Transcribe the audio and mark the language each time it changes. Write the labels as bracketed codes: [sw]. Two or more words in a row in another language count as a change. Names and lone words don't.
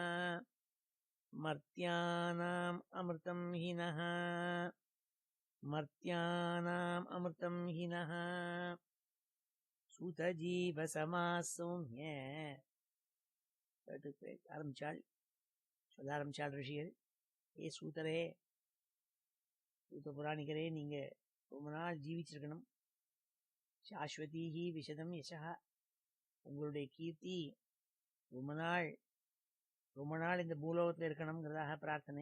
[sa] मर्त्यानाम् अमृतं हि नः मर्त्यानाम् अमृतं हि नः सूतजीव समास सौम्य ஆரம்பிச்சாள். [ta] சொல்ல ஆரம்பிச்சாள் ரிஷிகள். ஏ சூதரே, சூத புராணிகரே, நீங்க ரொம்ப நாள் ஜீவிச்சிருக்கணும். [sa] शाश्वतीः विशदं यशः, [ta] உங்களுடைய கீர்த்தி ரொம்ப நாள் இந்த பூலோகத்தில் இருக்கணுங்கிறதாக பிரார்த்தனை.